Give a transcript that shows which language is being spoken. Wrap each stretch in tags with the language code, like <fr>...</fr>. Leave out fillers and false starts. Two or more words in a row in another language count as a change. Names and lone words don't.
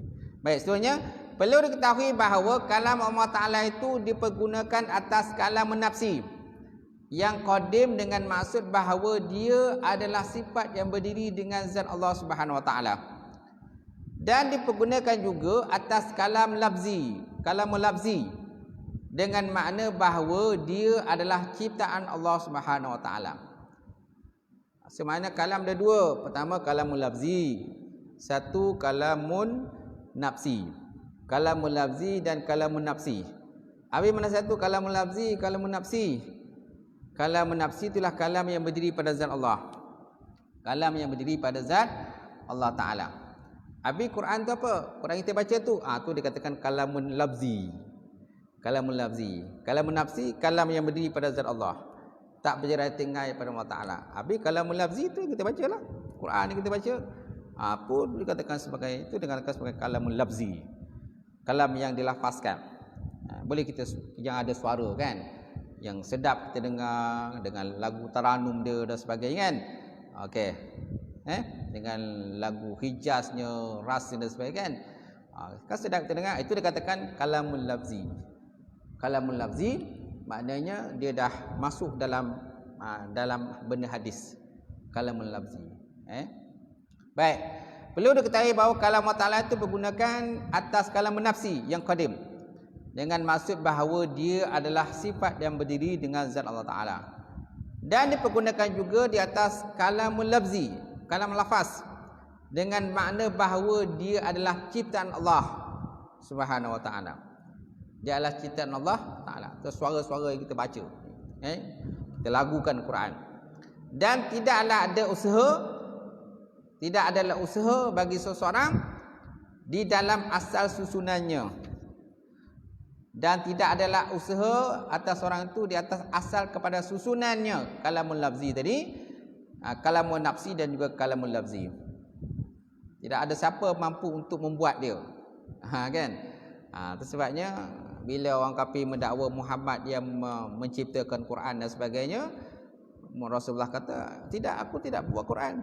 <ms>Baik, seterusnya perlu diketahui bahawa</ms> <ar>كلام الله تعالى</ar> <ms>itu dipergunakan atas</ms> <ar>كلام نفسي</ar> <ms>yang qadim dengan maksud bahawa dia adalah sifat yang berdiri dengan zat</ms> <ar>الله سبحانه وتعالى,</ar> <ms>dan dipergunakan juga atas</ms> <ar>كلام لفظي</ar> <ms>dengan makna bahawa dia adalah ciptaan</ms> <ar>الله سبحانه وتعالى.</ar> <ms>Semana kalam ada dua. Pertama</ms> <ar>كلام لفظي,</ar> <ms>satu</ms> <ar>كلام نفسي. كلام لفظي</ar> <ms>dan</ms> <ar>كلام نفسي.</ar> <ms>Habis mana satu</ms> <ar>كلام لفظي, كلام نفسي? كلام نفسي</ar> <ms>itulah kalam yang berdiri pada zat Allah. Kalam yang berdiri pada zat</ms> <ar>الله تعالى.</ar> <ms>Habis Quran tu apa? Quran kita baca tu, tu dikatakan</ms> <ar>كلام لفظي. كلام لفظي. كلام نفسي,</ar> <ms>kalam yang berdiri pada zat Allah. Tak berjarak tinggal pada</ms> <ar>الله تعالى.</ar> <ms>Habis</ms> <ar>كلام لفظي</ar> <ms>tu kita baca lah. Quran ni kita baca. Pun dikatakan sebagai, itu dikatakan sebagai</ms> <ar>كلام لفظي.</ar> <ms>Kalam yang dilafazkan. Boleh kita yang ada suara kan, yang sedap kita dengar dengan lagu taranum dia dan sebagainya kan. Okey. Dengan lagu hijaznya, rasnya dan sebagainya kan. Kan sedap kita dengar, itu dikatakan</ms> <ar>الكلام اللفظي. الكلام اللفظي</ar> <ms>maknanya dia dah masuk dalam benda hadis.</ms> <ar>الكلام اللفظي. Baik.</ar> <ms>Perlu diketahui bahawa</ms> <ar>كلام الله تعالى</ar> <ms>itu bergunakan atas</ms> <ar>كلام نفسي</ar> <ms>yang qadim, dengan maksud bahawa dia adalah sifat yang berdiri dengan zat</ms> <ar>الله تعالى.</ar> <ms>Dan dipergunakan juga di atas</ms> <ar>الكلام اللفظي,</ar> <ms>kalam lafaz, dengan makna bahawa dia adalah ciptaan</ms> <ar>الله سبحانه وتعالى.</ar> <ms>Dia adalah ciptaan</ms> <ar>الله تعالى.</ar> <ms>Itu suara-suara yang kita baca, kita lagukan Quran. Dan tidaklah ada usaha bagi seseorang di dalam asal susunannya. Dan tidak adalah usaha atas orang itu di atas asal kepada susunannya.</ms> <ar>كلام لفظي</ar> <ms>tadi,</ms> <ar>كلام نفسي</ar> <ms>dan juga</ms> <ar>كلام لفظي.</ar> <ms>Tidak ada siapa mampu untuk membuat dia. Kan? Itu sebabnya bila orang kafir mendakwa Muhammad yang menciptakan Quran dan sebagainya, Rasulullah kata, tidak, aku tidak buat Quran.</ms>